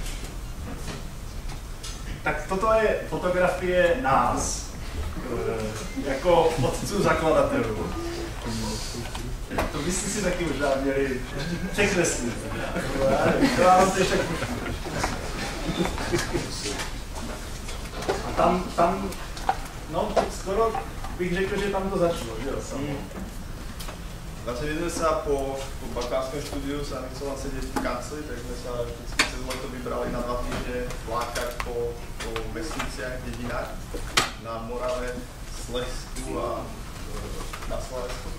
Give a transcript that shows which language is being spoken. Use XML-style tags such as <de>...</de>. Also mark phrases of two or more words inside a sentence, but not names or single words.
<cs>Tak toto je fotografie nás, jako otců zakladatelů. To byste si taky možná měli překreslit. To vám to ještě a tam, no skoro bych řekl, že tam to začalo, že jo, samo.</cs> <sk>Vlastne my sme sa po bakalárskom štúdiu sa nechcel sedieť v kancli, tak sme sa vždycky cez leto vybrali na 2 týždne vlákať po vesniciach, dedinách na Morave, Slezsku a na Slovensku.</sk>